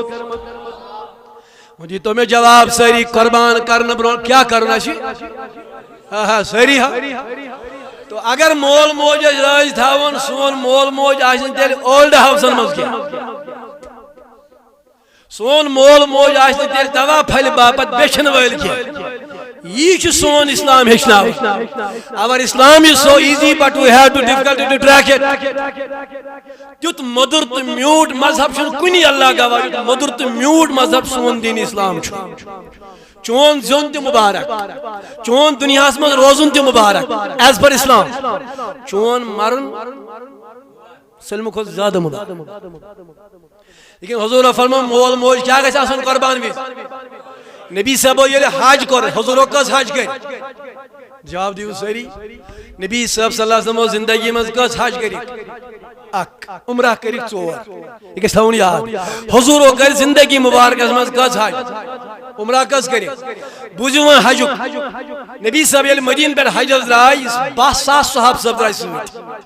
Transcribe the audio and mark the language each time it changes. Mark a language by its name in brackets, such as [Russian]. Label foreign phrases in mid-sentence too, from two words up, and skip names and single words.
[Kashmiri] وۄنۍ دیٖتو مےٚ جواب سٲری قۄربان کرنہٕ برونٛٹھ کیٛاہ کرُن آسہِ ہاں ہاں سٲری ہا تو اگر مول موج اَسہِ رٲضۍ تھاوُن سون مول موج آسہِ نہٕ تیٚلہِ اولڈ ہاوسن منٛز کینٛہہ سون مول موج آس تیل دوا پھل باپت بیچن ول یہ سون اسلام ہیچنا [English] our Islam is so easy but we have to difficulty to track it [Kashmiri] تیت مدر تو میوٹ مذہب چھن کنی اللہ گواہ یت مدر تو میوٹ مذہب سون دین اسلام چون زون تہ مبارک چون دنیا من روزن تہ مبارک ایز پر اسلام چون مرن سلم کھت زیادہ مبارک لیکن حضور فرما مول موج کیا گژھِ آسُن قربان وز نبی صاحبو ییٚلہِ حج کوٚر حضورو کٔژ حج کٔرۍ جواب دیو سٲری نبی صاحب صلی اللہ علیہ وسلم زندگی منٛز کٔژ حج کٔرِکھ اکھ عمرہ کٔرِکھ ژور یہِ گژھِ تھاوُن یاد حضورو کٔرۍ زندگی مبارکس منٛز کٔژ حج عمرہ کٔژ کٔرِکھ بوٗزِو وۄنۍ حجُک نبی صاحب ییٚلہِ مدیٖنہ پٮ۪ٹھ حجس درٛاے 10,000 صحابہٕ صاحب درٛاے سۭتۍ